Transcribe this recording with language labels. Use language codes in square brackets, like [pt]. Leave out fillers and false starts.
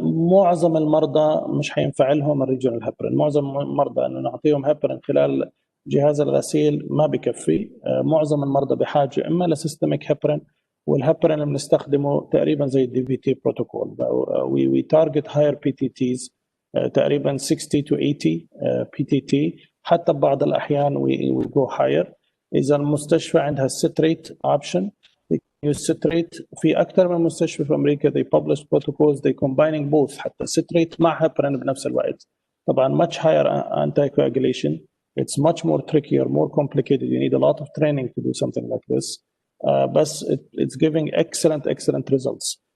[ar] معظم المرضى مش حينفع لهم الريجونال هيبرين. معظم المرضى انه نعطيهم هيبرين خلال جهاز الغسيل ما بكفي. معظم المرضى بحاجه اما لسيستميك هيبرين، والهيبرين اللي بنستخدمه تقريبا زي الدي في تي بروتوكول. [en] we target higher P T Ts تقريبا 60 to 80 P T T, [ar] حتى ببعض الأحيان [en] we go higher. [ar] إذا المستشفى عندها [en] citrate option they use citrate. [ar] في أكثر من مستشفى في أمريكا [en] they publish protocols they combining both [ar] حتى citrate مع heparin بنفس الوقت. [en] طبعا much higher anticoagulation. It's much more trickier, more complicated. You need a lot of training to do something like this. بس it's giving excellent results.